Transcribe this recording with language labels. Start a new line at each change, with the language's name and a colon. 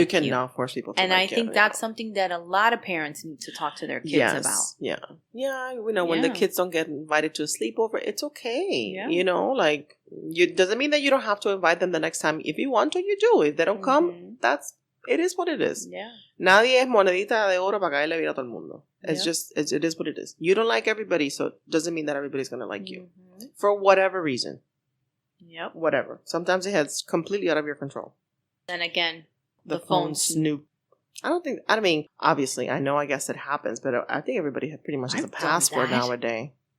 English: You cannot force people to like you. And I think that's something that a lot of parents need to talk to their kids about. Yeah. Yeah. When the kids don't get invited to a sleepover, it's okay. Yeah. It doesn't mean that you don't have to invite them the next time. If you want to, you do. If they don't come, it is what it is. Yeah.
Spanish: Nadie es monedita de oro para caerle bien a todo el mundo.
English: It's just, it is what it is. You don't like everybody, so it doesn't mean that everybody's going to like you. For whatever reason. Yep. Whatever. Sometimes it's completely out of your control. And again, the phone snoop. I mean, obviously, I guess it happens, but I think everybody pretty much has a password nowadays.